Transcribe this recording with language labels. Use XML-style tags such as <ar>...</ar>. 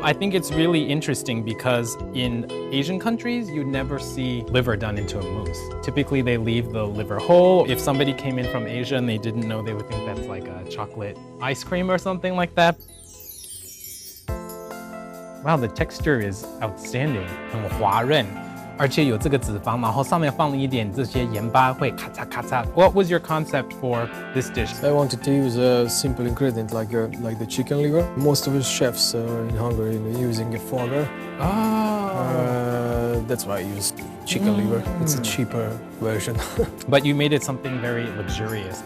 <en>I think it's really interesting because in Asian countries you never see liver done into a mousse. Typically they leave the liver whole. If somebody came in from Asia and they didn't know, they would think that's like a chocolate ice cream or something like that. Wow, the texture is outstanding.</en> <zh>很滑润。而且有这个脂肪，然后上面放了一点这些盐巴，会咔嚓咔嚓。</zh> <en>What was your concept for this dish? I wanted to use a simple ingredient like the chicken liver. Most of the chefs in Hungary are using a foie gras. That's why I use chicken liver. It's a cheaper version. But you made it something very luxurious.</en>